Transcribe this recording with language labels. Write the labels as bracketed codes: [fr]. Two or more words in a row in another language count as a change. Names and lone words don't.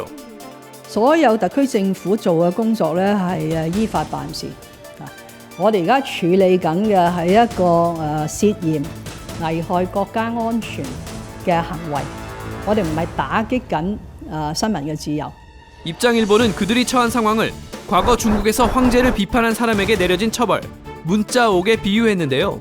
[yue] 所有特區政府做嘅工作咧係依法辦事。我哋而家處理緊嘅係一個涉嫌危害國家安全嘅行為，我哋唔係打擊緊新聞嘅自由。 [ko] 입장일보는 그들이 처한 상황을 과거 중국에서 황제를 비판한 사람에게 내려진 처벌, 문자옥에 비유했는데요.